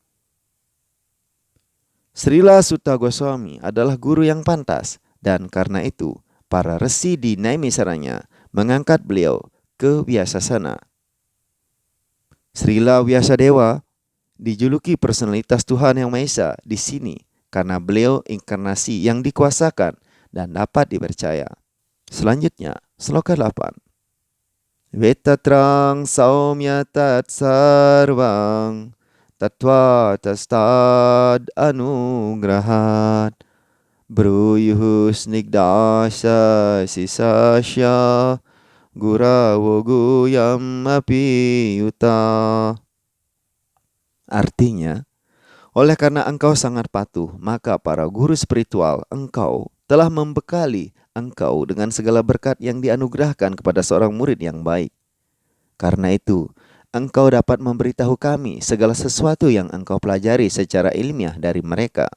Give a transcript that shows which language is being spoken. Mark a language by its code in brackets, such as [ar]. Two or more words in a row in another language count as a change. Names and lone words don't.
[id] Srila Sutta Goswami adalah guru yang pantas, dan karena itu para resi di Naimisaranya mengangkat beliau ke Vyasasana. Srila Vyasadeva dijuluki personalitas Tuhan Yang Maha Esa di sini karena beliau inkarnasi yang dikuasakan dan dapat dipercaya. Selanjutnya, sloka 8. [sa] Vetatrang saumya tat sarvang tatva tastad anugrahat bruyuh snigdasya sisasya Guravo guyam api yuta. [id] Artinya, oleh karena engkau sangat patuh, maka para guru spiritual engkau telah membekali engkau dengan segala berkat yang dianugerahkan kepada seorang murid yang baik. Karena itu, engkau dapat memberitahu kami segala sesuatu yang engkau pelajari secara ilmiah dari mereka.